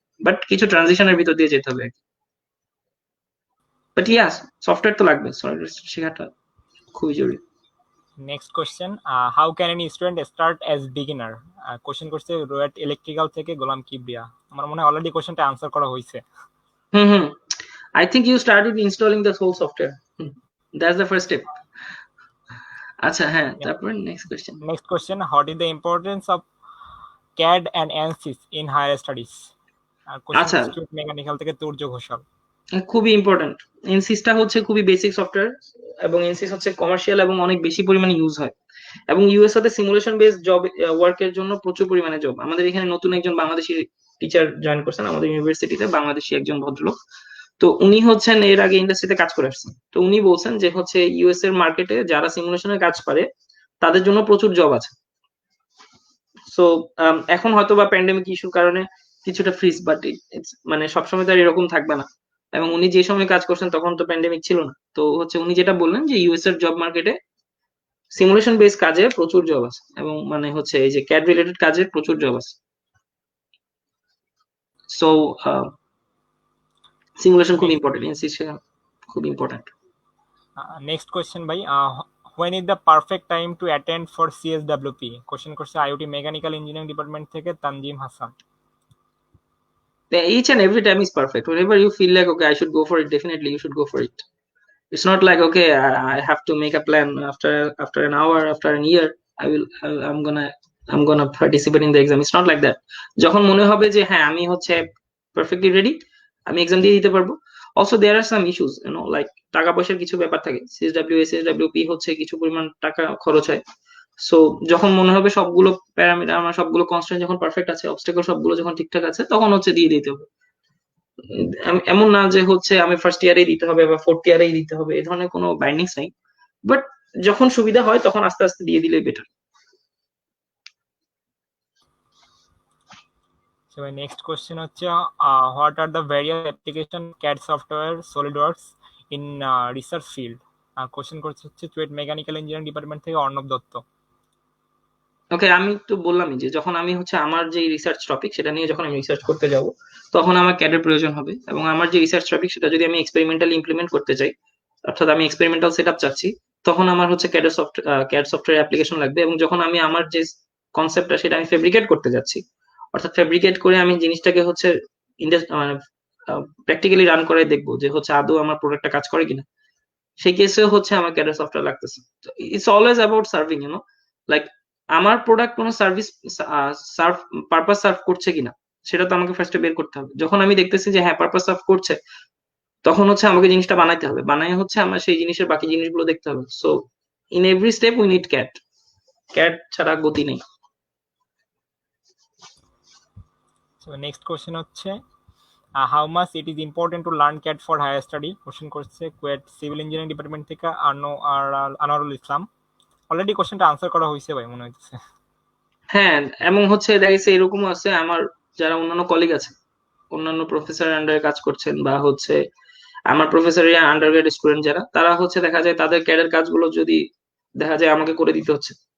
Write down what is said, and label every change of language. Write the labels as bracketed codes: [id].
[bn] But কিছু ট্রানজিশনের ভিতর দিয়ে যেতে হবে। বাট ইয়াস, সফটওয়্যার তো লাগবে, সলিডওয়ার্কস শেখাটা খুবই জরুরি। [en] Next question, how can any student start as beginner? [bn] Question করছে রোয়েট ইলেকট্রিক্যাল থেকে গোলাম কিবরিয়া। আমার মনে হয় অলরেডি কোশ্চেনটা আনসার করা হয়েছে। [en] I think you started installing the whole software. That's the first step. [bn] আচ্ছা, হ্যাঁ, তারপর [en] Next question. Next question, what is the importance of CAD and ANSYS in higher studies? [bn] আচ্ছা, কোশ্চেন মেকানিক্যাল থেকে তুর্য ঘোষাল। খুবই important. এনসিসটা হচ্ছে খুবই বেসিক সফটওয়্যার এবং এনসিস হচ্ছে কমার্শিয়াল এবং অনেক বেশি পরিমাণে ইউজ হয়। এবং ইউএসএ তে সিমুলেশন বেসড জব ওয়ার্কের জন্য প্রচুর পরিমাণে জব। আমাদের এখানে নতুন একজন বাংলাদেশি টিচার জয়েন করছেন আমাদের ইউনিভার্সিটিতে, বাংলাদেশি একজন ভদ্রলোক। তো উনি হচ্ছেন এর আগে ইন্ডাস্ট্রিতে কাজ করে আসছেন। তো উনি বলছেন যে হচ্ছে ইউএস এর মার্কেটে যারা সিমুলেশনের কাজ পারে তাদের জন্য প্রচুর জব আছে। সো এখন হয়তো বা প্যান্ডেমিক ইস্যুর কারণে কিছুটা ফ্রিজ, বাট মানে সবসময় তো আর এরকম থাকবে না। এবং উনি যে সময় কাজ করছেন তখন তো প্যান্ডেমিক ছিল না। তো হচ্ছে উনি যেটা বললেন যে ইউএস এর জব মার্কেটে সিমুলেশন বেস কাজে প্রচুর জব আছে, এবং মানে হচ্ছে এই যে ক্যাড রিলেটেড কাজে প্রচুর জব আছে। সো সিমুলেশন খুব ইম্পর্টেন্ট, খুব ইম্পর্টেন্ট। [en] Next question ভাই, when is the perfect time to attend for CSWP? [bn] Question করছে আইওটি মেকানিক্যাল ইঞ্জিনিয়ারিং ডিপার্টমেন্ট থেকে Tanzim Hasan. [en] Each and every time is perfect. Whenever you feel like okay I should go for it, definitely you should go for it. It's not like okay I have to make a plan after an hour, after an year I'm gonna participate in the exam. It's not like that. [bn] যখন মনে হবে যে হ্যাঁ আমি হচ্ছে perfectly ready, আমি exam দিয়ে দিতে পারবো। [en] also there are some issues, [bn] like টাকা পয়সার কিছু ব্যাপার থাকে। সিএসডব্লিউ হচ্ছে কিছু পরিমাণ টাকা খরচ হয়। সো যখন মনে হবে সবগুলো প্যারামিটার আমার সবগুলো কনস্ট্যান্ট যখন পারফেক্ট আছে, অবস্টাকল সবগুলো যখন ঠিকঠাক আছে, তখন হচ্ছে দিয়ে দিতে হবে। এমন না যে হচ্ছে আমি ফার্স্ট ইয়ারেই দিতে হবে বা ফোর্থ ইয়ারেই দিতে হবে, এই ধরনের কোনো বাইন্ডিংস নাই। বাট যখন সুবিধা হয় তখন আস্তে আস্তে দিয়ে দিলেই better. [en] So my next question হচ্ছে what are the various application CAD software SolidWorks in research field? [bn] Question করছে হচ্ছে চুয়েট মেকানিক্যাল ইঞ্জিনিয়ারিং ডিপার্টমেন্ট থেকে অর্ণব দত্ত। ওকে, আমি তো বললামই যে যখন আমি হচ্ছে আমার যে রিসার্চ টপিক সেটা নিয়ে যখন আমি রিসার্চ করতে যাব তখন আমার ক্যাডের প্রয়োজন হবে, এবং আমার যে রিসার্চ টপিক সেটা যদি আমি এক্সপেরিমেন্টালি ইমপ্লিমেন্ট করতে চাই, অর্থাৎ আমি এক্সপেরিমেন্টাল সেটআপ চাচ্ছি, তখন আমার হচ্ছে ক্যাড সফটওয়্যার অ্যাপ্লিকেশন লাগবে। এবং যখন আমি আমার যে কনসেপ্টটা সেটা আমি ফেব্রিকেট করতে যাচ্ছি, অর্থাৎ ফেব্রিকেট করে আমি জিনিসটাকে হচ্ছে মানে প্র্যাকটিক্যালি রান করে দেখবো যে হচ্ছে আদৌ আমার প্রোডাক্টটা কাজ করে কিনা, সেই কেসে হচ্ছে আমার ক্যাডের সফটওয়্যার লাগতেছে। [en] it's always about serving, [bn] like আমার প্রোডাক্ট কোনো সার্ভিস পারপাস সার্ভ করছে কিনা সেটা তো আমাকে ফার্স্টে বের করতে হবে। যখন আমি দেখতেছি যে হ্যাঁ পারপাস সার্ভ করছে, তখন হচ্ছে আমাকে জিনিসটা বানাইতে হবে, বানাই হচ্ছে আমার সেই জিনিসের বাকি জিনিসগুলো দেখতে হবে। [en] so in every step we need CAD, [bn] CAD ছাড়া গতি নেই। [en] So next question হচ্ছে how much it is important to learn CAD for higher study? [bn] Question করছে কুয়েট সিভিল ইঞ্জিনিয়ারিং ডিপার্টমেন্ট থেকে আনোয়ারুল ইসলাম। অলরেডি কোশ্চেনটা আনসার করা হয়েছে ভাই মনে হচ্ছে। হ্যাঁ, এবং হচ্ছে দেখা গেছে এরকমও আছে আমার যারা অন্যান্য কলিগ আছে, অন্যান্য প্রফেসর আন্ডারে কাজ করছেন, বা হচ্ছে আমার প্রফেসরের আন্ডারগ্রেড স্টুডেন্ট যারা, তারা হচ্ছে দেখা যায় তাদের ক্যাডের কাজগুলো যদি দেখা যায় আমাকে করে দিতে হচ্ছে।